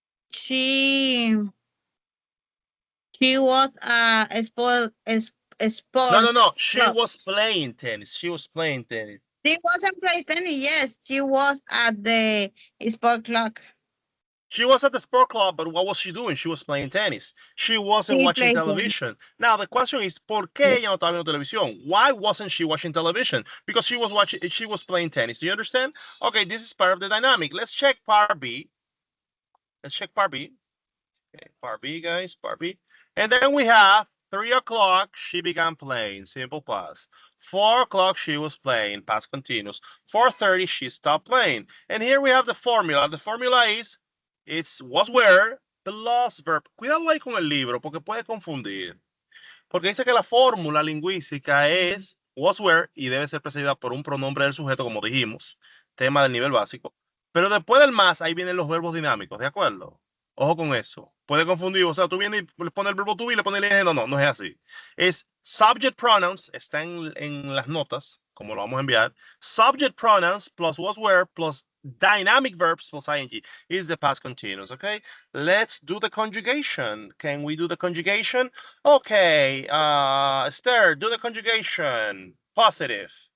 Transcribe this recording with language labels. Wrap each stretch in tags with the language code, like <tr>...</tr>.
<en>She was a sports. No. She was playing tennis. She was playing tennis. She wasn't playing tennis. Yes, she was at the sport club. She was at the sport club, but what was she doing? She was playing tennis. She wasn't watching television. Now the question is,</en> <es>¿por qué ella no estaba viendo televisión?</es> <en>Why wasn't she watching television? Because she was playing tennis. Do you understand? Okay, this is part of the dynamic. Let's check part B. Let's check part B. Okay, part B, guys, part B. And then we have 3 o'clock, she began playing, simple past. 4 o'clock, she was playing, past continuous. 4:30, she stopped playing. And here we have the formula. The formula is, was where plus verb.</en> <es>Cuidado ahí con el libro, porque puede confundir. Porque dice que la fórmula lingüística es was where y debe ser precedida por un pronombre del sujeto, como dijimos, tema del nivel básico. Pero después del más, ahí vienen los verbos dinámicos, ¿de acuerdo? Ojo con eso. Puede confundir. O sea, tú vienes y le pones el verbo to be y le pones el ing. No es así. Es subject pronouns, está en las notas, como lo vamos a enviar.</es> <en>Subject pronouns plus was where plus dynamic verbs plus ing is the past continuous, okay? Let's do the conjugation. Can we do the conjugation? Okay, Esther, do the conjugation. Positive.</en>